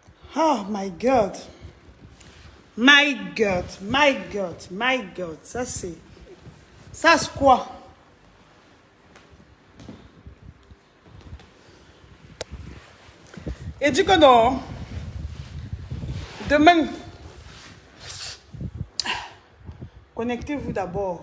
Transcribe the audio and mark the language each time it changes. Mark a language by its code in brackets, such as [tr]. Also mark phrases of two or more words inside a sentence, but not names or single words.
[en] Oh my God. My God, my God, my God. [fr] Ça c'est... Ça c'est quoi? Et dit que non. Demain. Connectez-vous d'abord.